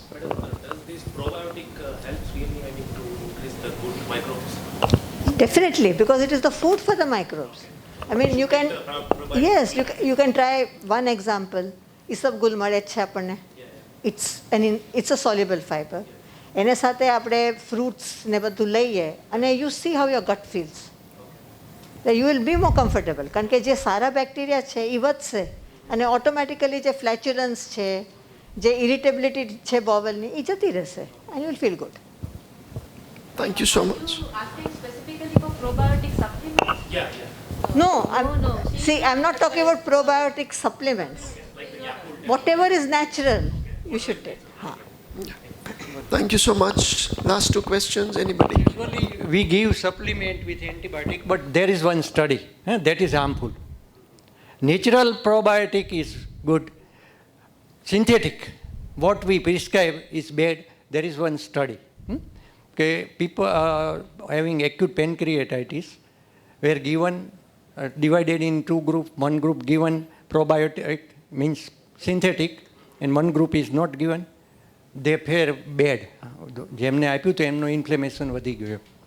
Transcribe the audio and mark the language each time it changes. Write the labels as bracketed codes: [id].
[en] Madam, does this probiotic helps really, to increase the good microbes? Definitely, because it is the food for the microbes. I mean, you can, yes, you can try one example. Isabgul [gu] મળે છે આપણને. [en] It's a soluble fiber. [gu] એને સાથે આપણે fruits ને બધું લઈએ અને [en] you see how your gut feels. You will be more comfortable. [gu] કારણ કે જે સારા બેક્ટેરિયા છે એ વધશે અને ઓટોમેટિકલી જે ફ્લેચ્યુલન્સ છે, જે ઇરિટેબિલિટી છે બોવલની એ જતી રહેશે, [en] and you will feel good. Thank you so much. You asking specifically for probiotic supplements? Yeah. No, No. see, I'm not talking about probiotic supplements. Whatever is natural, you should take. Huh. Thank you so much. Last 2 questions. Anybody? Usually we give supplement with antibiotic, but there is one study that is harmful. Natural probiotic is good. Synthetic, what we prescribe is bad. There is one study. Okay, people having acute pancreatitis were given, divided in 2 groups. One group given probiotic, means synthetic, and one group is not given. They fare bad. [gu] જેમને આપ્યું તો એમનો inflammation વધી ગયો.